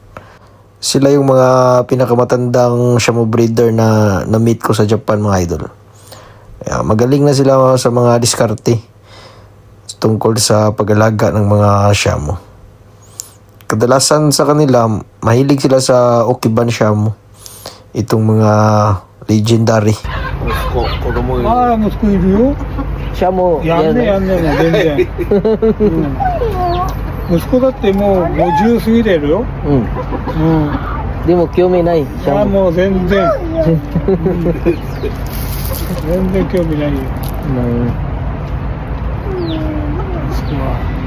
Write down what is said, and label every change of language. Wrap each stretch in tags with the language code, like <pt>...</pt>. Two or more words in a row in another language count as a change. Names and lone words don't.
<tl>Sila yung mga pinakamatandang Shamu breeder na na-meet ko sa Japan, mga idol. Kaya magaling na sila sa mga diskarte tungkol sa pag-alaga ng mga Shamu. Kadalasan sa kanila, mahilig sila sa Okiban Shamu. Itong mga legendary.</tl> <ja>ああ、息子いるよ。 Shamu, やんねやんねもう全然、息子だってもう50過ぎてるよ。でも興味ないああ、もう全然、全然興味ないよ。息子は。</ja>